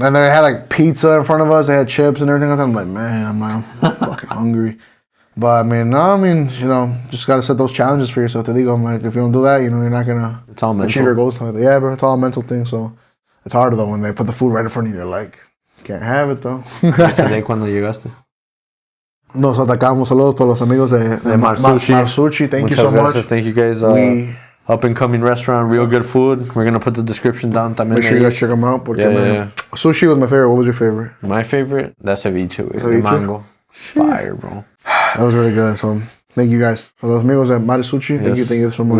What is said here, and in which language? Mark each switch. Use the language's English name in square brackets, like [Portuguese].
[English] And they had, like, pizza in front of us. They had chips and everything. I'm like, man, I'm fucking hungry. But, I mean, you know, just got to set those challenges for yourself. [Spanish] Te digo, [English] I'm like, if you don't do that, you know, you're not going to achieve your goals. Yeah, bro, it's all a mental thing. So, it's harder, though, when they put the food right in front of you. You're like, can't have it, though. [Spanish] ¿Ese day cuando llegaste? Nos atacamos. Saludos por los amigos de Marsuchi. [English] Thank you so much. Thank you, guys. Up and coming restaurant, real good food. We're gonna put the description down. Make sure you guys check them out. Yeah. Sushi was my favorite. What was your favorite? My favorite? That's ceviche. The mango. Fire, bro. That was really good. So thank you guys. For [Spanish] los amigos [English] at Marisuchi, thank you so much.